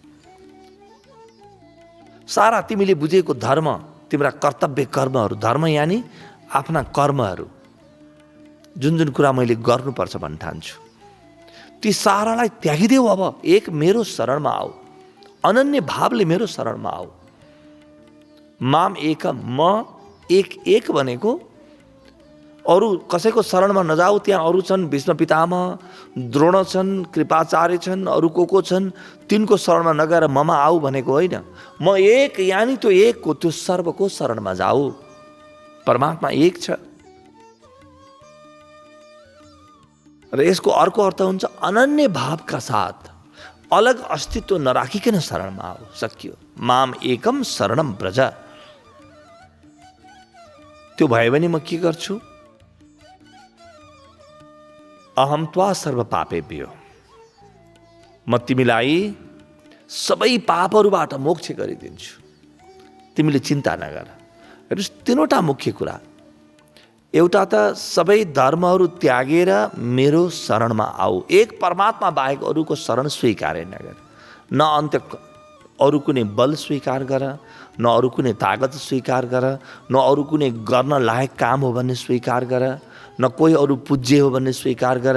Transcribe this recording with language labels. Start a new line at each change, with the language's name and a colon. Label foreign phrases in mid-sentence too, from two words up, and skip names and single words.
Nepali: सारा तिमीले बुझेको धर्म, तिम्रा कर्तव्य कर्महरू, धर्म यानि आफ्ना कर्महरू, जुन जुन कुरा मैले गर्नुपर्छ भन्न ठान्छु, ती सारालाई त्यागिदेऊ। अब एक मेरो शरणमा आऊ, अनन्य भावले मेरो शरणमा आऊ।
Sanskrit: माम एकम,
Nepali: म एक भनेको अरू कसैको शरणमा नजाऊ। त्यहाँ अरू छन्, भीष्म पितामह, द्रोण छन्, कृपाचार्य छन्, अरू को छन्, तिनको शरणमा नगएर ममा आऊ भनेको होइन। म एक, यानी त्यो एकको, त्यो सर्वको शरणमा जाऊ। परमात्मा एक छ। र यसको अर्को अर्थ हुन्छ अनन्य भावका साथ, अलग अस्तित्व नराखिकन शरणमा आऊ। सकियो।
Sanskrit: माम एकम शरणम ब्रज।
Nepali: त्यो भयो भने म के गर्छु?
Sanskrit: अहम त्वा सर्व पापेभ्यो,
Nepali: म तिमीलाई सबै पापहरूबाट मोक्ष गरिदिन्छु। तिमीले चिन्ता नगर। हेर्नुहोस्, तीनवटा मुख्य कुरा। एउटा त सबै धर्महरू त्यागेर मेरो शरणमा आऊ। एक, परमात्मा बाहेक अरूको शरण स्वीकार नगर। न अन्त्य अरू कुनै बल स्वीकार गर, न अरू कुनै तागत स्वीकार गर, न अरू कुनै गर्न लायक काम हो भन्ने स्वीकार गर, न कोही अरू पूज्य हो भन्ने स्वीकार गर।